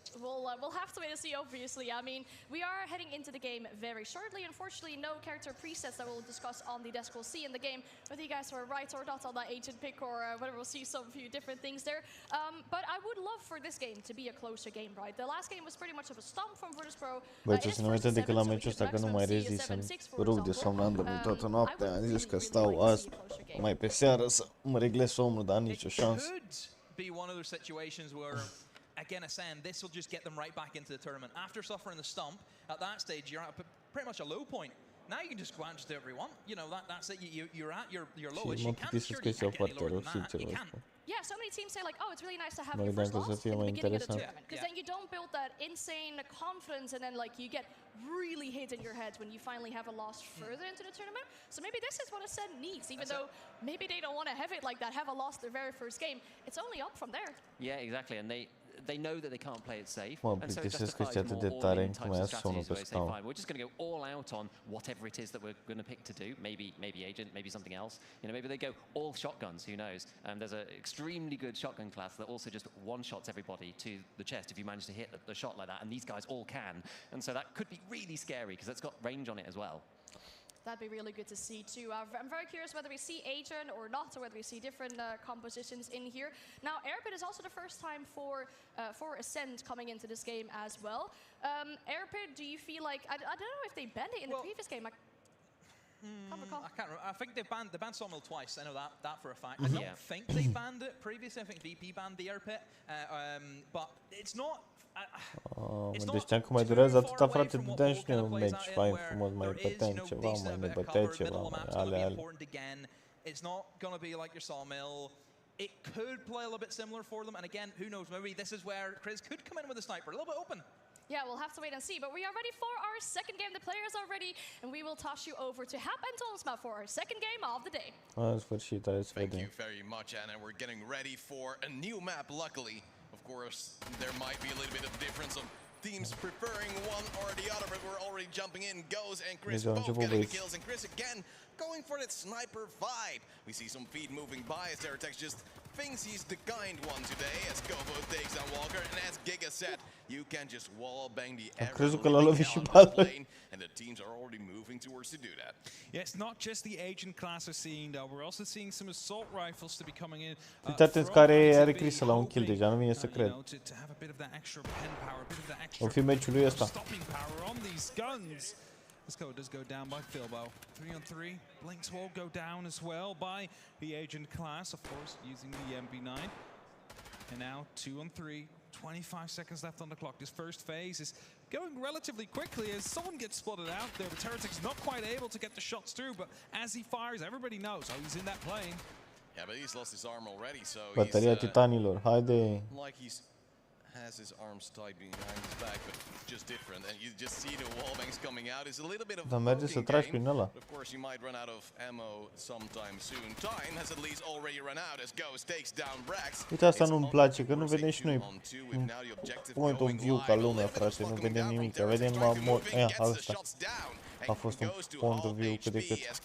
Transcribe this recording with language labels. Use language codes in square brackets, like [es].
[en] We'll have to wait and see, obviously. I mean, we are heading into the game very shortly. Unfortunately, no character presets that we'll discuss on the desk. We'll see in the game whether you guys are right or not on that agent pick, or whether we'll see some few different things there. But I would love for this game to be a closer game, right? The last game was pretty much of a stomp from Virtus Pro. [ro] Băi, ce să ne uite decât la meciul ăsta că nu mai rezist, să rup de somn, am dormit toată noaptea, am zis că stau azi mai pe seară să mă reglez somnul, dar nicio șansă. [en] Be one of those situations where, again, Ascend, this will just get them right back into the tournament. After suffering the stump, at that stage, you're at pretty much a low point. Now you can just go out and just do whatever you want. That's it. You're at your lowest. You can't get any lower than that. You can't. Yeah, so many teams say like, it's really nice to have your first loss in the beginning of the tournament, because then you don't build that insane confidence, and then you get really hit in your head when you finally have a loss further into the tournament. So maybe this is what Ascend needs, even though maybe they don't want to have it like that, have a loss their very first game. It's only up from there. Yeah, exactly, and they know that they can't play it safe. [ro] Mă plictisesc că este atât de tare încât mai iasă somnul pe scaun. [en] We're just going to go all out on whatever it is that we're going to pick to do. Maybe agent, maybe something else. Maybe they go all shotguns. Who knows? There's an extremely good shotgun class that also just one-shots everybody to the chest if you manage to hit the shot like that. And these guys all can. And so that could be really scary because it's got range on it as well. That'd be really good to see too. I'm very curious whether we see Agent or not, or whether we see different compositions in here. Now, Airpit is also the first time for Ascend coming into this game as well. Airpit, do you feel like I don't know if they banned it in the previous game? I can't remember. I think they banned Sawmill twice. I know that for a fact. I don't think they banned it previously. I think VP banned the Airpit, but it's not. [ro] Deci știam că mai durează atâta, frate, dădeam și noi un meci fain frumos, mai băteam ceva, mai ne băteai ceva, mai ale. [en] It's not going to be like your Sawmill. It could play a little bit similar for them, and again, who knows, maybe this is where Chris could come in with a sniper, a little bit open. Yeah, we'll have to wait and see, but we are ready for our second game. The players are ready, and we will toss you over to Hap and Tonsma for our second game of the day. [ro] În sfârșit, hai să vedem. [en] Thank you very much, Anna. We're getting ready for a new map, luckily. Of course, there might be a little bit of difference of teams preferring one or the other, but we're already jumping in. Goes and Chris both getting the kills, and Chris again going for that sniper vibe. We see some feet moving by as Terratex just thinks he's the kind one today, as Gobo takes down Walker, and as Giga said, you can just wall bang the lane, and the teams are already moving towards to do that. Yeah, it's not just the agent class we're seeing though, we're also seeing some assault rifles to be coming in. [ro] Uitați care are Chris la un kill deja, nu vine să cred. O fi meciul lui ăsta. [en] This code does go down by Philbo. 3-on-3. Blink's will go down as well by the agent class, of course, using the MP9. And now 2-on-3. 25 seconds left on the clock. This first phase is going relatively quickly as someone gets spotted out there. But Terratex not quite able to get the shots through, but as he fires, everybody knows, he's in that plane. Yeah, but he's lost his arm already, so [ro] Bateria titanilor, haide. [en] Like he's has his arms tied behind his back, but just different, and you just see the wall bangs coming out. It's a little bit of a game. Of course, you might run out of ammo sometime soon. Time has at least already run out as Ghost takes down Brax. [ro] Uite, asta nu-mi place, că nu vedem și noi [en] point of view [ro] ca lumea, frate, nu vedem nimic, vedem asta. A fost un [en] point of view [ro] cât de cât.